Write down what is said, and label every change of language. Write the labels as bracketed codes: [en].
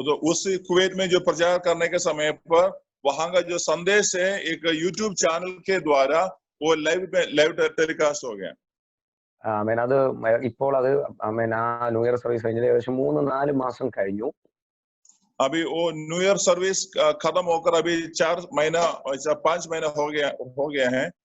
[hi] उस कुवैत में जो प्रचार करने के समय पर वहां का जो संदेश है एक यूट्यूब चैनल के द्वारा वो लाइव टेलीकास्ट हो गया. [ml] അത് ഇപ്പോൾ അത് ആ ന്യൂ इयर സർവീസ് കഴിഞ്ഞത് ഏകദേശം 3-4 മാസം കഴിഞ്ഞു. [hi] अभी वो न्यू ईयर सर्विस खत्म होकर अभी 5 महीना हो गया है.